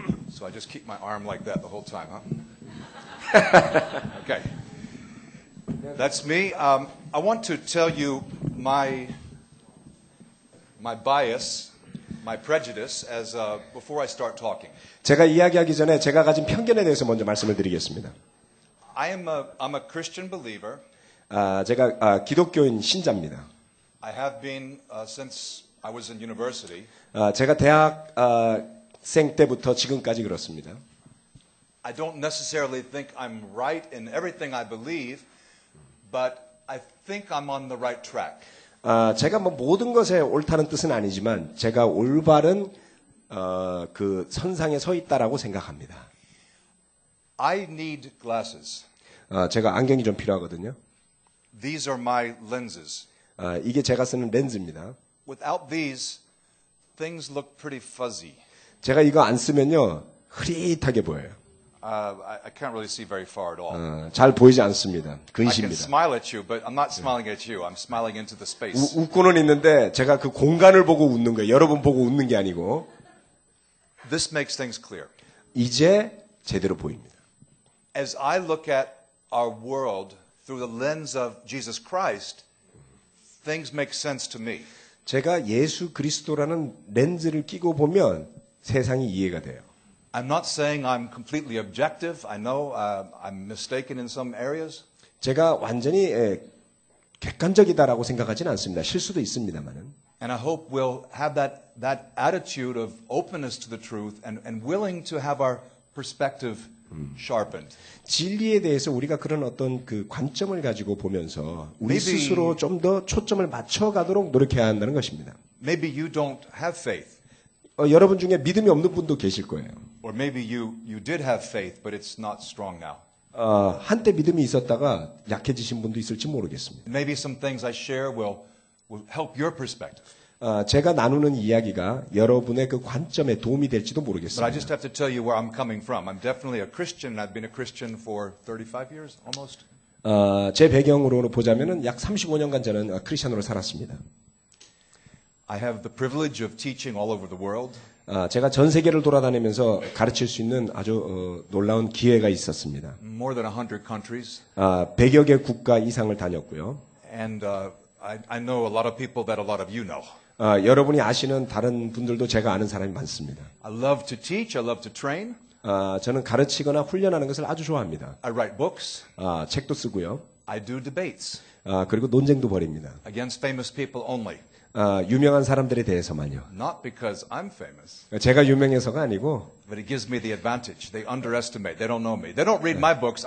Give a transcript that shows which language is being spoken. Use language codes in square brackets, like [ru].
[en] So I just keep my arm like that the whole time, huh? Okay. That's me. I want to tell you my bias, my prejudice, as before I start talking. [ko] 제가 이야기하기 전에 제가 가진 편견에 대해서 먼저 말씀을 드리겠습니다. [en] I'm a Christian believer. [ko] 제가 기독교인 신자입니다. [en] I have been since I was in university. [ko] 제가 대학생 때부터 지금까지 그렇습니다. [en] I don't necessarily think I'm right in everything I believe, but I think I'm on the right track. [ko] 제가 뭐 모든 것에 옳다는 뜻은 아니지만 제가 올바른 그 선상에 서 있다라고 생각합니다. [en] I need glasses. [ko] 제가 안경이 좀 필요하거든요. [en] These are my lenses. [ko] 이게 제가 쓰는 렌즈입니다. [en] Without these, things look pretty fuzzy. [ko] 제가 이거 안 쓰면요 흐릿하게 보여요. [en] I can't really see very far at all. [ko] 잘 보이지 않습니다. [en] I can [ko] 근시입니다. [en] smile at you, but I'm not smiling at you. I'm smiling into the space. [ko] 웃고는 있는데 제가 그 공간을 보고 웃는 거예요. 여러분 보고 웃는 게 아니고. [en] This makes things clear. [ko] 이제 제대로 보입니다. [en] As I look at our world through the lens of Jesus Christ, things make sense to me. [ko] 제가 예수 그리스도라는 렌즈를 끼고 보면 세상이 이해가 돼요. [en] I'm not saying I'm completely objective. I know I'm mistaken in some areas. [ko] 제가 완전히 객관적이다라고 생각하지는 않습니다. 실수도 있습니다만은. [en] And I hope we'll have that attitude of openness to the truth and willing to have our perspective sharpened. [ko] 진리에 대해서 우리가 그런 어떤 그 관점을 가지고 보면서 우리 [en] Maybe- [ko] 스스로 좀 더 초점을 맞춰가도록 노력해야 한다는 것입니다. [en] Maybe you don't have faith. [ko] 여러분 중에 믿음이 없는 분도 계실 거예요. [en] Or maybe you did have faith, but it's not strong now. [ko] 한때 믿음이 있었다가 약해지신 분도 있을지 모르겠습니다. [en] Maybe some things I share will help your perspective. [ko] 제가 나누는 이야기가 여러분의 그 관점에 도움이 될지도 [en] But I [ko] 모르겠습니다. [en] just have to tell you where I'm coming from. I'm definitely a Christian. I've been a Christian for 35 years, almost. [ko] 제 배경으로 보자면은 약 35년간 저는 크리스천으로 살았습니다. [en] I have the privilege of teaching all over the world. [ko] 제가 전 세계를 돌아다니면서 가르칠 수 있는 아주 놀라운 기회가 있었습니다. [en] More than 100 countries. [ko] 100여 개 국가 이상을 다녔고요. [en] And I know a lot of people that a lot of you know. [ko] 여러분이 아시는 다른 분들도 제가 아는 사람이 많습니다. [en] I love to teach. I love to train. [ko] 저는 가르치거나 훈련하는 것을 아주 좋아합니다. [en] I write books. [ko] 책도 쓰고요. [en] I do debates [ko] 그리고 논쟁도 벌입니다. [en] against famous people only. [ko] 유명한 사람들에 대해서만요. [en] Not because I'm famous, [ko] 제가 유명해서가 아니고 [en] but it gives me the advantage. They underestimate. They don't know me. They don't read my books.